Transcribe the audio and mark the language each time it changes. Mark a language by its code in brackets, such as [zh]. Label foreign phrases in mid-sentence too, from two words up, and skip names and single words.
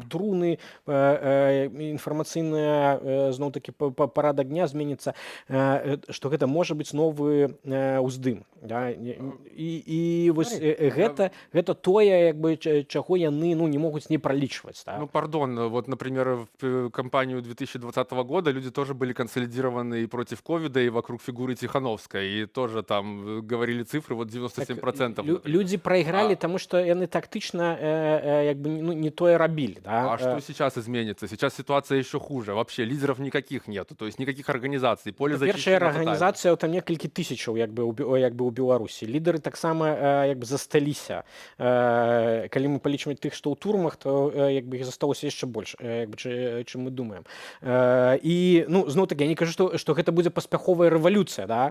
[be] труны, інфармацыйная зноў-такі парадак дня зменіцца, што гэта можа быць новы ўздым, да? І вось гэта тое, чаго яны, ну, не могуць не пралічваць, да? Ну, [ru] пардон, вот, например, в кампанию 2020 года люди тоже были консолидированы и против ковида, и вокруг фигуры Тихановской, и тоже там говорили цифры, вот 97%. Люди проиграли, потому что [be] яны тактично не тое рабілі. Да? [ru] А что сейчас изменится? Сейчас ситуация еще хуже. Вообще лидеров никаких нету, то есть никаких организаций. Поле [be] Першая [ru] зачищено [be] арганізацыя там некалькі тысячаў у Беларусі. Лідары таксама засталіся. Калі мы палічваем тых, што ў турмах, то іх засталося яшчэ больш, чым мы думаем. І ну зноў-такі я не кажу, што гэта будзе паспяховая рэвалюцыя, да?